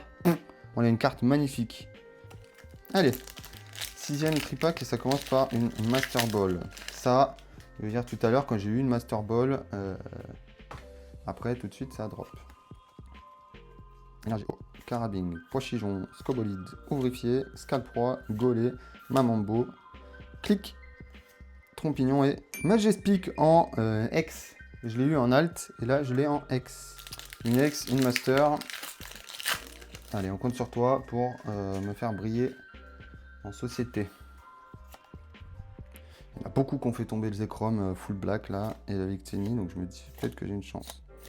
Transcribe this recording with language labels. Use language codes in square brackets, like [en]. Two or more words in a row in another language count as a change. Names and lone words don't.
[fr] On a une carte magnifique. Allez, sixième tripack, et ça commence par une Master Ball. Ça, je veux dire, tout à l'heure, quand j'ai eu une Master Ball, après, tout de suite, ça drop. Énergie. Carabine, Pochijon, Scobolide, Ouvrifié, Scalproie, Golé, Mamambo, Clic, Trompignon et Majestic en X. Je l'ai eu en Alt et là je l'ai en X. Une X, une Master. Allez, on compte sur toi pour me faire briller en société. Il y en a beaucoup qui ont fait tomber le Zekrom [en] full black [fr] là et la Victini, donc je me dis peut-être que j'ai une chance.